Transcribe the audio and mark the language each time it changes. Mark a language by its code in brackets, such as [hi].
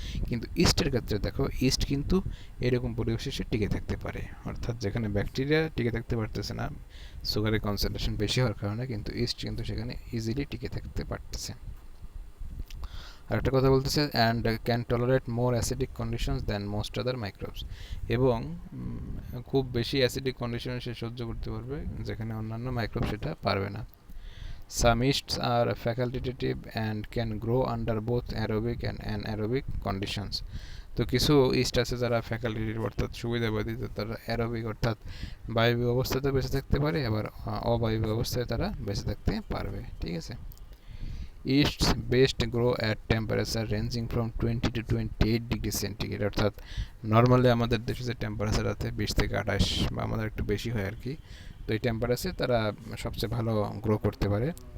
[bn] কিন্তু ইস্টের ক্ষেত্রে দেখো, ইস্ট কিন্তু এরকম পরিবেশে সে টিকে থাকতে পারে, অর্থাৎ যেখানে ব্যাকটেরিয়া টিকে থাকতে পারতেছে না সুগারের কনসেন্ট্রেশন বেশি হওয়ার কারণে, কিন্তু ইস্ট কিন্তু সেখানে ইজিলি টিকে থাকতে পারতেছে। আর একটা কথা বলতেছে, [en] and can tolerate more acidic conditions than most other microbes, [bn] এবং খুব বেশি অ্যাসিডিক কন্ডিশনে সে সহ্য করতে পারবে, যেখানে অন্যান্য মাইক্রোব সেটা পারবে না। [en] Some yeasts are facultative and can grow under both aerobic and anaerobic conditions. [bn] তো কিছু ইস্ট আছে যারা ফ্যাকাল্টেটিভ অর্থাৎ সুবিধাবাদী, তারা অ্যারোবিক অর্থাৎ বায়বীয় অবস্থাতে বেঁচে থাকতে পারে, আবার অবায়বীয় অবস্থায় তারা বেঁচে থাকতে পারবে। ঠিক আছে, [en] yeasts best grow at temperature ranging from 20 to 28 [bn] degree centigrade, অর্থাৎ নর্মালি আমাদের দেশে যে টেম্পারেচার আছে 20 থেকে 28 বা আমাদের একটু বেশি হয় আর কি, তো এই টেম্পারেচারে তারা সবচেয়ে ভালো গ্রো করতে পারে।